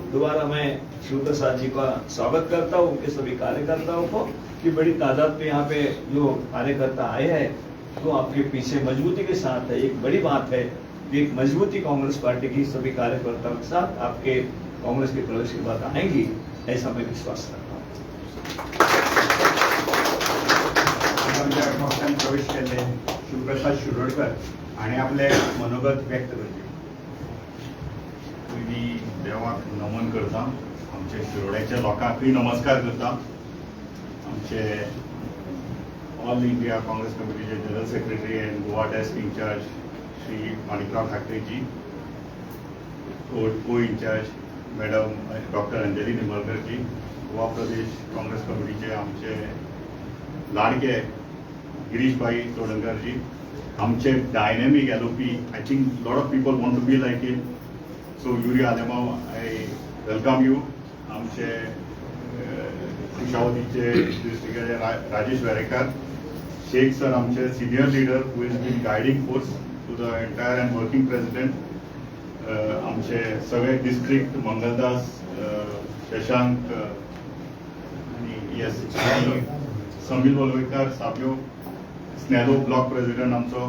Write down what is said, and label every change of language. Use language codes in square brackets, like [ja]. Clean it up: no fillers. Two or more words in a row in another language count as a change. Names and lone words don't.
[hi] दोबारा मैं शिव प्रसाद जी का स्वागत करता हूँ, उनके सभी कार्यकर्ताओं को कि बड़ी तादाद में यहाँ पे जो कार्यकर्ता आए हैं तो आपके पीछे मजबूती के साथ है। एक बड़ी बात है कि एक मजबूती कांग्रेस पार्टी की सभी कार्यकर्ताओं के साथ आपके कांग्रेस के प्रवेश की बात आएंगी, ऐसा मैं विश्वास करता हूँ। [kok] आमच्या पक्षान प्रवेश केले शिवप्रसाद शिरोडकर आणि आपले मनोगत व्यक्त करचे. पयलीं देवाक नमन करता, आमच्या शिरोड्याच्या लोकांकूय नमस्कार करता. आमचे ऑल इंडिया काँग्रेस कमिटीचे [en] General Secretary and Goa Desk Incharge [kok] श्री माणिकराव ठाकरे जी, [en] Co Incharge Madam Doctor [kok] अंजली निंबाळकर जी, गोवा प्रदेश काँग्रेस कमिटीचे आमचे लाडके गिरीशभाई तोडणकर जी, आमचे [en] dynamic LoP, I think lot of people want to be like him, So Yuri Alemao I welcome you. [kok] आमचे कुशावतीचे डिस्ट्रिक्टाचे राजेश वेरेकर, शेख सर आमचे [en] senior leader who is been guiding force to the entire and working president. [kok] आमचे सगळे डिस्ट्रिक्ट मंगलदास, शशांक आणि येस समील वलवयकर साब्यो, स्नेलो [en] block president [kok] आमचो.